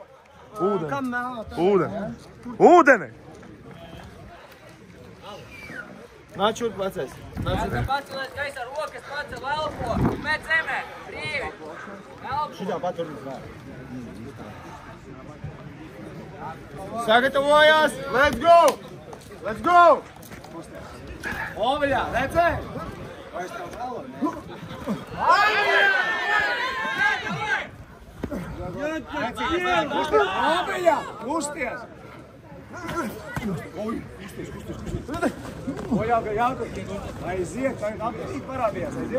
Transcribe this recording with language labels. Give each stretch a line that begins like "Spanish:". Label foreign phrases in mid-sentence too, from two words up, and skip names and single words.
Latvian: Ūdeni. Ūdeni! Nāc šurp vecais. Jāka pacelies gaisā rokas, pacel elpo, met zemē, brīvi. Elpo. Šitā pat var uzvār. Sagatavojās!
English: Let's go! Let's go!
Latvian: Oviļā, redzē? Vairs tev vēlo, ne? Oviļā, kusties! Jāka, aiziet, tagad aptīt parādījās, aiziet.